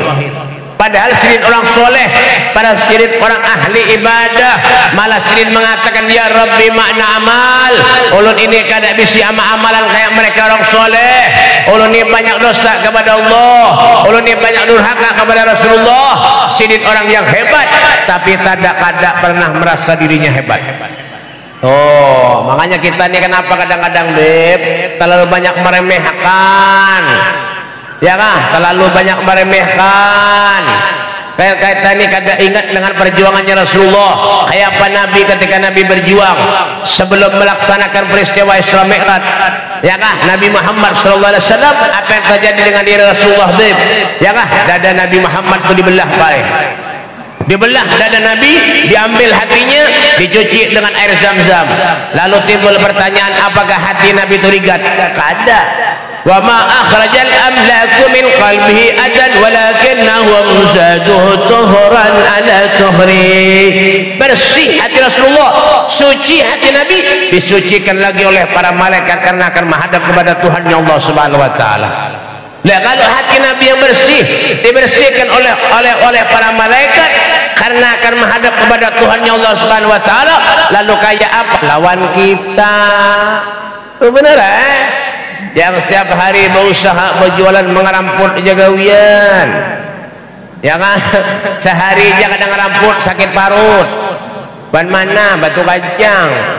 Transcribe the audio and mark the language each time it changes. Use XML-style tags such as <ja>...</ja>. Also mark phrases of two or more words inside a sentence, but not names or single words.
<bjn>Padahal sidin orang soleh, pada sidin orang ahli ibadah, malah sidin mengatakan,</bjn> <ar>يا ربي</ar> <bjn>makna amal, ulun ini kada bisi amalan kayak mereka orang soleh. Ulun ini banyak dosa kepada Allah, ulun ini banyak durhaka kepada Rasulullah. Sidin orang yang hebat,</bjn> <id>tapi tidak pernah merasa dirinya hebat. Oh, makanya kita ini kenapa kadang-kadang, Beb, terlalu banyak meremehkan, ya kan? Terlalu banyak meremehkan. Kayak tadi kada ingat dengan perjuangannya Rasulullah. Kayak apa Nabi ketika Nabi berjuang sebelum melaksanakan peristiwa Isra Mi'raj, ya kan? Nabi Muhammad</id> <ar>صلى الله عليه وسلم,</ar> <id>apa yang terjadi dengan diri Rasulullah, Beb? Ya kan? Dada Nabi Muhammad itu dibelah, baik. Dibelah dada Nabi, diambil hatinya, dicuci dengan air Zam-Zam. Lalu timbul pertanyaan, apakah hati Nabi itu rigat?</id> <ar>Kada. وما أخرج الملك من قلبه أذى ولكنه مزاده طهرا على طهر.</ar> <id>Bersih hati Rasulullah, suci hati Nabi, disucikan lagi oleh para malaikat karena akan menghadap kepada Tuhan yang</id> <ar>الله سبحانه وتعالى.</ar> <id>Lah kalau hati Nabi yang bersih dibersihkan oleh para malaikat karena akan menghadap kepada Tuhan yang</id> <ar>الله سبحانه وتعالى,</ar> <id>lalu kayak apa lawan kita?</id> <bjn>Benar yang setiap hari berusaha berjualan mengeramput jagawian, ya kan? Sehari aja kadang ngeramput sakit parut.</bjn> <id>Ban mana? Batu Kajang.</id>